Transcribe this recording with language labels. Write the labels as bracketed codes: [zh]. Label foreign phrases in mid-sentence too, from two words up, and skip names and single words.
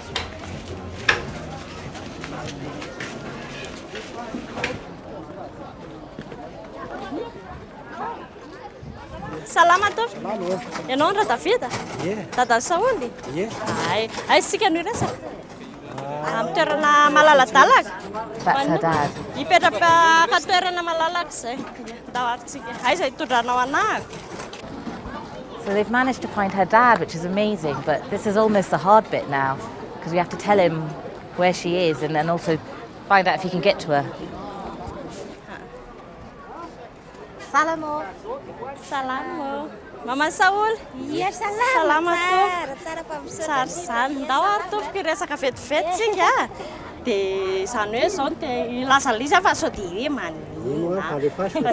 [mg] Salama tor. Ianao andra David? Dada Saoly? Ay sika no resaka. Amin'ny toerana malaladalaka. [en] That's her dad. [mg] Ipetraka toerana malalaka zay. Tawaritsika. Ay zay tondranao anahy. [en] So they've managed to find her dad, which is amazing, but this is almost the hard bit now, because we have to tell him where she is and then also find out if he can get to her. [mg] Salamo. Salamo. Mama Saul. Yes, salama. Tsara zany. Ndao ary tompoko resaka vetivety singa. Dia izany hoe izao dia lasa lisa fa sao dia hoe manina.